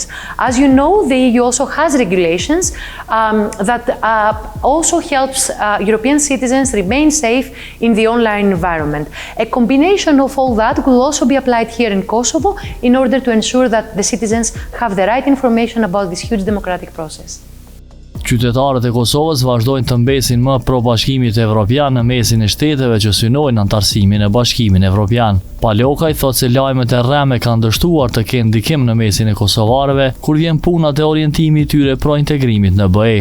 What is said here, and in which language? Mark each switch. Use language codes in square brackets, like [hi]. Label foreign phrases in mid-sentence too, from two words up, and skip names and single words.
[en] As you know, the EU also has regulations that also helps European citizens remain safe in the online environment. A combination of all that will also be applied here in Kosovo in order to ensure that the citizens have the right information about this huge democratic process. [sq] Qytetarët e Kosovës vazhdojnë të mbesin më pro Bashkimit Evropian në mesin e shteteve që synojnë antarësimin e Bashkimin Evropian. Palokaj thotë se lajmet e rreme kanë dështuar të kenë ndikim në mesin e kosovarëve kur vjen puna te orientimi i tyre pro integrimit në BE.